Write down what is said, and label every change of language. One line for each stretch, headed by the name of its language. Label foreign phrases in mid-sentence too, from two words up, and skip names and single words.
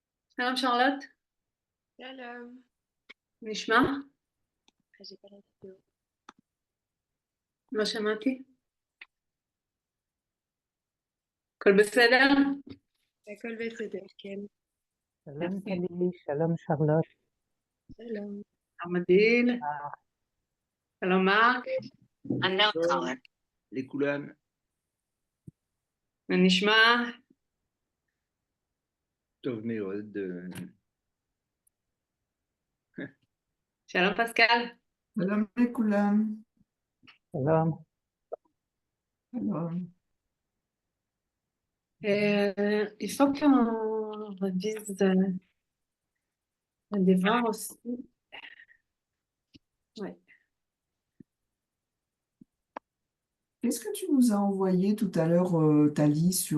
Hebrew: שלום שרלוט, שלום. נשמע?
French: j'ai pas la vidéo.
Hebrew: לא שמעתי. הכל בסדר? הכל בסדר, כן. שלום טלי, שלום שרלוט. שלום. שלום עדיל, שלום מרק,
English: Unknown caller. לכולם.
Hebrew: מה נשמע? טוב מאוד. שלום פסקל. שלום לכולם. שלום. שלום.
French: Il faut qu'on révise le devoir aussi. Ouais. Qu'est-ce que tu nous as envoyé tout à l'heure, Tali, sur...